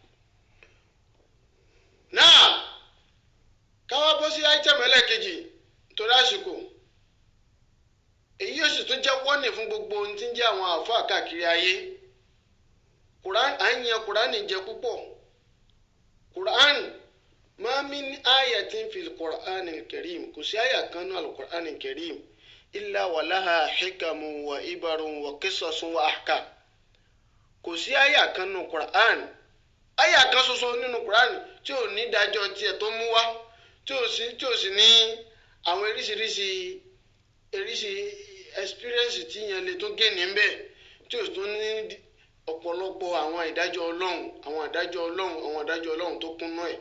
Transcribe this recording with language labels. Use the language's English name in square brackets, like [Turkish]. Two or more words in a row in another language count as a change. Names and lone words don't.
[Yoruba] náà káwá bọ́ sí item ẹlẹ́ẹ̀kejì nítorí àsìkò. èyí yóò sì tún jẹ́ wọ́nì fún gbogbo ohun tí ń jẹ́ àwọn àáfàá káàkiri ayé. à ń yan Kùránì jẹ púpọ̀. Kùránì [Arabic] ما من آية في القرآن الكريم, [Yoruba] kò sí àyà kan nínú al-Qur'anil Karim [Arabic] إلا ولها حكم وعبر وقصص وأحكام. [Yoruba] kò sí àyà kan nínú Qur'an, àyà kan ṣoṣo nínú Qur'an tí ò ní dájọ́ tiẹ̀ tó mú wá, tí ò sì ní àwọn eríṣiríṣi experience tí yẹn lè tún gé ní bẹ́ẹ̀, tí ò tún ní ọ̀pọ̀lọpọ̀ àwọn ìdájọ́ Ọlọ́run tó kúnnú ẹ̀.